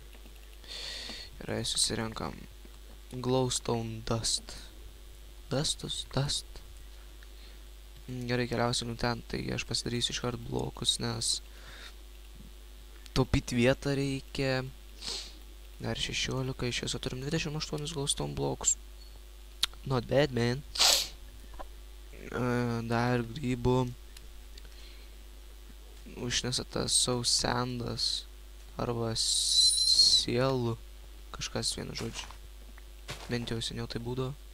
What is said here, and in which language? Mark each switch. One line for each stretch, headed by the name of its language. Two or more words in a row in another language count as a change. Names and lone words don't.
Lithuanian: Gerai, susirenkam
English: glowstone dust.
Lithuanian: Dust. Gerai, keliausim ten, taigi aš pasidarysiu iškart blokus, nes taupyti vietą reikia. Dar 16, iš viso turim 28 glowstone blokus.
English: Not bad,
Lithuanian: man. Dar grybų. Užnesa tas sausandas arba sielų, kažkas vienu žodžiu. Bent jau seniau tai būdavo.